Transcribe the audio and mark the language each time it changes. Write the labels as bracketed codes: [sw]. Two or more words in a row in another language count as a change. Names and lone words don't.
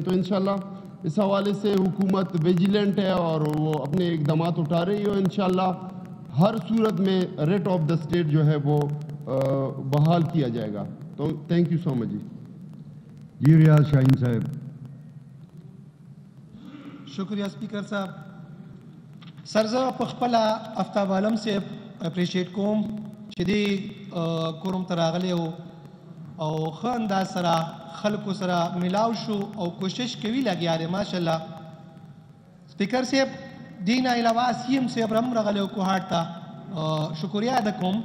[ur] تو انشاءاللہ اس حوالے سے حکومت ویجیلنٹ ہے اور وہ اپنے اقدامات اٹھا رہی ہے. انشاءاللہ ہر صورت میں [en] writ of the state [ur] جو ہے وہ بحال کیا جائے گا. [en] تو thank you so much. [ur] جی ریاض شاہین صاحب. شکریہ اسپیکر صاحب. [ps] سرزه په خپل افتاب عالم سے اپریشیټ کوم چې دی کورم ته راغلی او ښه انداز سره خلکو سره ملاو شو او کوشش کوي لګیا دی ماشاءالله. سپیکر صاحب دې نه علاوه سی ایم صاحب هم راغلی او کوهاټ ته شکریه ادا کوم.